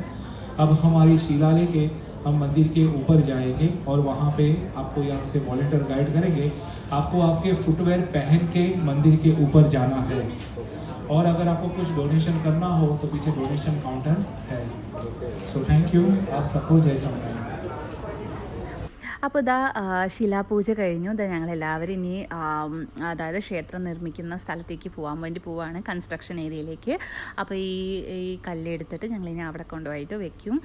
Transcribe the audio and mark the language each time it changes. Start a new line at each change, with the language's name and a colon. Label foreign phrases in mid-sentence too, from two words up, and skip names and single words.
Hindi: अब हमारी शीला लेके हम मंदिर के ऊपर जाएंगे और वहाँ पे आपको यहाँ से
English: volunteer guide
Hindi: करेंगे। आपको आपके फुटवेयर पहन के मंदिर के ऊपर जाना है और अगर आपको कुछ डोनेशन करना हो तो पीछे
English: donation counter
Hindi: है।
English: so thank you,
Hindi: आप सबको जय स्वामी।
Malayalam: അപ്പോൾ ഇതാ ശിലാപൂജ കഴിഞ്ഞു. ഇതാ ഞങ്ങളെല്ലാവരും ഇനി അതായത് ക്ഷേത്രം നിർമ്മിക്കുന്ന സ്ഥലത്തേക്ക് പോകാൻ വേണ്ടി പോവുകയാണ്,
English: construction area.
Malayalam: അപ്പോൾ ഈ കല്ലെടുത്തിട്ട് ഞങ്ങളിനി അവിടെ കൊണ്ടുപോയിട്ട് വെക്കും.